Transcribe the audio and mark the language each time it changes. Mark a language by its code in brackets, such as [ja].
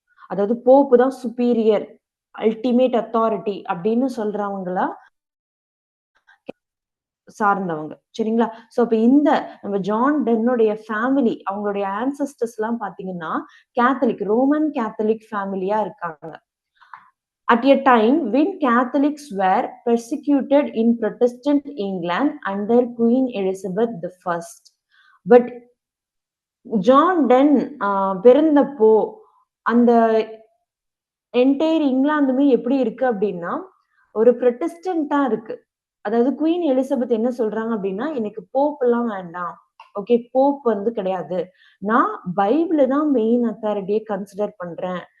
[ta] அதாவது போப்பு தான் superior, ultimate authority அப்படின்னு சொல்றவங்களா சார்ந்தவங்க. சரிங்களா? சோ அப்ப இந்த நம்ம ஜான் டென்னுடைய ஃபேமிலி, அவங்களுடைய ஆன்செஸ்டர்ஸ் எல்லாம் பாத்தீங்கன்னா கேத்தலிக், ரோமன் கேத்தலிக் ஃபேமிலியா இருக்காங்க. [en] At a time when Catholics were persecuted in Protestant England under Queen Elizabeth I. [ta] But John ten பிறந்தப்போ அந்த என்டையர் இங்கிலாந்துமே எப்படி இருக்கு அப்படின்னா ஒரு ப்ரொட்டஸ்டன்டா இருக்கு. அதாவது குவீன் எலிசபெத் என்ன சொல்றாங்க அப்படின்னா எனக்கு போப் எல்லாம் வேண்டாம், ஓகே, போப் வந்து கிடையாது, நான் பைபிள தான் மெயின் அத்தாரிட்டியை கன்சிடர் பண்றேன்.